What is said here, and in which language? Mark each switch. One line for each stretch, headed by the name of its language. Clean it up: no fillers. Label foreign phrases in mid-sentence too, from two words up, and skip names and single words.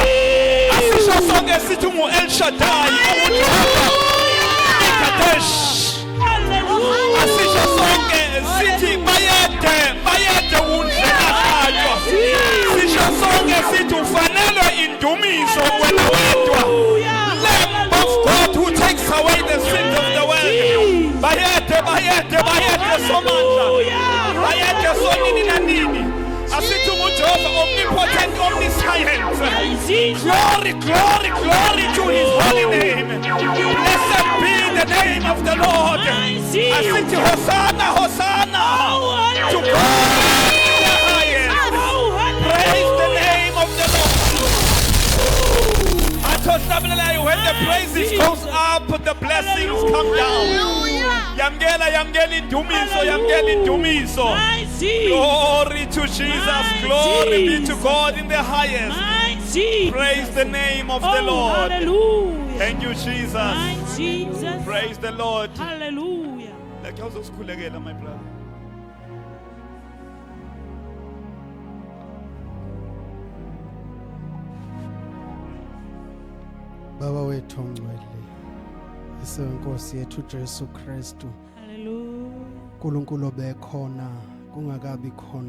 Zulu: Asisho sonke sithi ungu El Shaddai, uJehova Mekadesh. Asisho sonke sithi bayede undlekahlatshwa. Sisho sonke sithi ufanelwe indumiso wena wedwa.
English: Lamb of God who takes away the sins of the world.
Zulu: Bayede somandla. Bayede sonini na nini. Asithi uJehova
English: omnipotent, omniscient. Glory, glory, glory to his holy name. Blessed be the name of the Lord.
Zulu: Asithi Hosanna, Hosanna.
English: To God in the highest. Praise the name of the Lord. When the praises goes up, the blessings come down.
Zulu: Yamgela indumiso.
English: Glory to Jesus. Glory be to God in the highest. Praise the name of the Lord. Hallelujah. Thank you, Jesus. My Jesus. Praise the Lord. Hallelujah. Like how's school again, my brother?
Zulu: Baba wethu ongcwele, isenkosi yethu Jesu Kristu, Hallelujah. uNkulunkulu obekhona kungakabi khona,